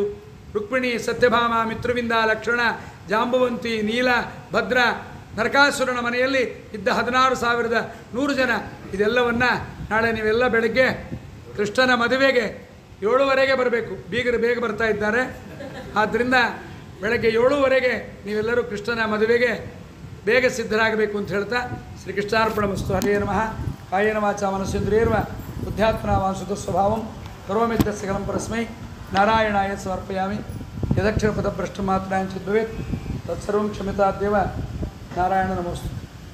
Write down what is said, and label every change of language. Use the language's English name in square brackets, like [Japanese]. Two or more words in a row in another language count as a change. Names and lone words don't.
[Kannada] ರುಕ್ಮಿಣಿ, ಸತ್ಯಭಾಮ, ಮಿತ್ರವಿಂದ, ಲಕ್ಷಣ, ಜಾಂಬವಂತಿ, ನೀಲ, ಭದ್ರ, ನರಕಾಸುರನ ಮನೆಯಲ್ಲಿ ಇದ್ದ 16,100 ಜನ, ಇದೆಲ್ಲವನ್ನು ನಾಳೆ ನೀವೆಲ್ಲ ಬೆಳಗ್ಗೆ ಕೃಷ್ಣನ ಮದುವೆಗೆ 7:15 ಬರಬೇಕು. ಬೀಗರು ಬೇಗ ಬರ್ತಾ ಇದ್ದಾರೆ. ಆದ್ದರಿಂದ ಬೆಳಗ್ಗೆ 7:15 ನೀವೆಲ್ಲರೂ ಕೃಷ್ಣನ ಮದುವೆಗೆ ಬೇಗ ಸಿದ್ಧರಾಗಬೇಕು ಅಂತ ಹೇಳ್ತಾ ಶ್ರೀಕೃಷ್ಣಾರ್ಪಣಮಸ್ತು. ಹರೇ ನಮಃ. [Sanskrit] ಕಾಯೇನ ವಾಚಾ ಮನಸ್ಸೇಂದ್ರಿಯರ್ವ ಬುದ್ಧ್ಯಾತ್ಮನಾ ವಾಂಸುತ ಸ್ವಭಾವಂ ಕರೋಮಿತ್ಯಸ್ಯ ಸಕಲಂ ಪರಸ್ಮೈ ನಾರಾಯಣಾಯ ಸಮರ್ಪಯಾಮಿ. ಯದಕ್ಷರಪದಭ್ರಷ್ಟಮಾತ್ರಾಂಚ ಭವೇತ್ ತತ್ಸರ್ವಂ ಕ್ಷಮ್ಯತಾದ್ದೇವ. ನಾರಾಯಣ ನಮೋಸ್ತು.